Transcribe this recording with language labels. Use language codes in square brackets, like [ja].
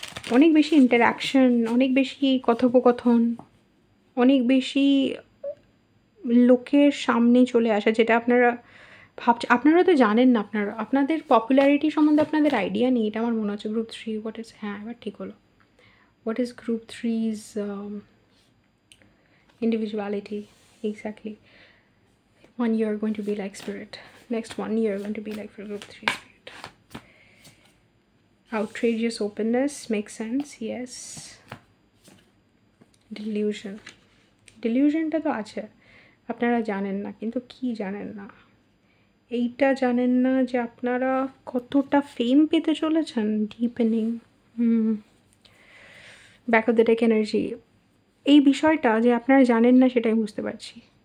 [bn] অনেক বেশি ইন্টারাকশন, অনেক বেশি কথোপকথন, অনেক বেশি লোকের সামনে চলে আসা, যেটা আপনারা ভাবছেন। আপনারা তো জানেন না, আপনাদের পপুলারিটি সম্বন্ধে আপনাদের আইডিয়া নেই, এটা আমার মনে হচ্ছে। [en] group 3 what is, [bn] হ্যাঁ এবার ঠিক হলো। [en] What is group 3's individuality? Exactly. 1 year going to be like spirit. Next 1 year going to be like for group 3 spirit. Outrageous openness makes sense, yes. Delusion. [bn] Delusionটা তো আছে, আপনারা জানেন না, কিন্তু কি জানেন না, এইটা জানেন না যে আপনারা কতটা ফেম পেতে চলেছেন। Deepening, [en] back of the deck energy, [bn] এই বিষয়টা যে আপনারা জানেন না সেটাই বুঝতে পারছি।